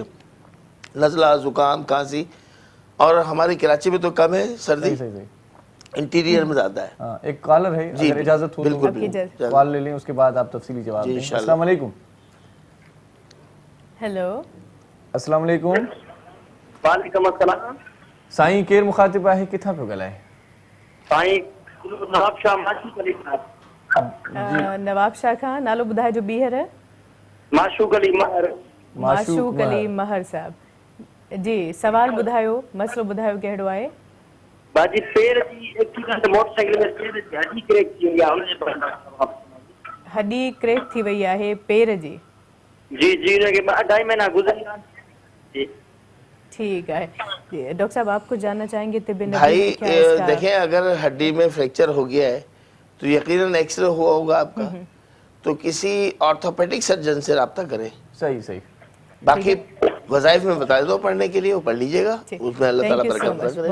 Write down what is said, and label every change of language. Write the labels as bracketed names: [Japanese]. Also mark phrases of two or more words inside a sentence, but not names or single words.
[Urdu] نزلہ، زکام، کھانسی، اور ہماری کراچی میں تو کم ہے سردی، انٹیریئر میں زیادہ ہے. ایک کالر ہے، اگر اجازت ہو बिल्कुल کال لے لیں، اس کے بعد آپ تفصیلی جواب دیں. [Arabic] السلام عليكم. हेलो, السلام عليكم. وعليكم السلام. [Sindhi] साईं केर मुखातिब आहे, किथां पियो ॻाल्हाए? साईं नवाब शाह माशूक अली साहब। नवाब शाह खां, नालो ॿुधाए जो ॿीहर? माशूक अली महर। माशूक अली महर साहब जी, सवाल ॿुधायो, मसलो ॿुधायो कहिड़ो आहे? बाजी पैर जी एक्सीडेंट मोटरसाइकिल में पैर जी हड्डी क्रैक थी वई आहे, हुन जे बारे हड्डी क्रैक थी वई आहे पैर जी? जी जी, उनखे 2.5 महीना गुज़री विया जी। [Urdu] ٹھیک ہے ڈاکٹر صاحب، آپ کو جاننا چاہیں گے طب نبوی بھائی دیکھیں، اگر ہڈی میں فریکچر ہو گیا ہے تو یقیناً ایکسرے ہوا ہوگا آپ کا، تو کسی [English] orthopedic surgeon [Urdu] سے رابطہ کریں. صحیح صحیح. باقی وظائف میں بتا دو پڑھنے کے لیے، وہ پڑھ لیجیے گا، اس میں اللہ تعالیٰ برکت کرے گا.